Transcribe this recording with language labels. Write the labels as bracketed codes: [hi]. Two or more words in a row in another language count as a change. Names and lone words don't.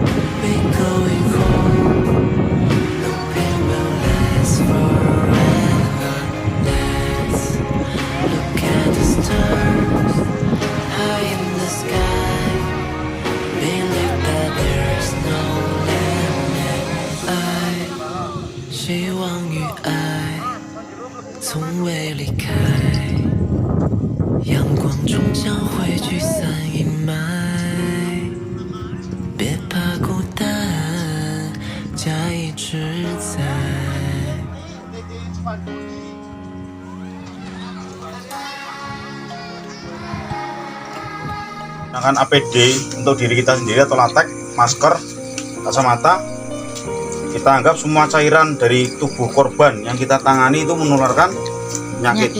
[en] We're going home. No pain will last forever. Let's look at the stars high in the sky. Believe that there's no limit. [zh] 希望与爱从未离开，阳光终将会驱散阴霾。别怕孤单，家一直在。 [id] Gunakan APD untuk diri kita sendiri atau latek, masker, kacamata. Kita anggap semua cairan dari tubuh korban yang kita tangani itu menularkan penyakit.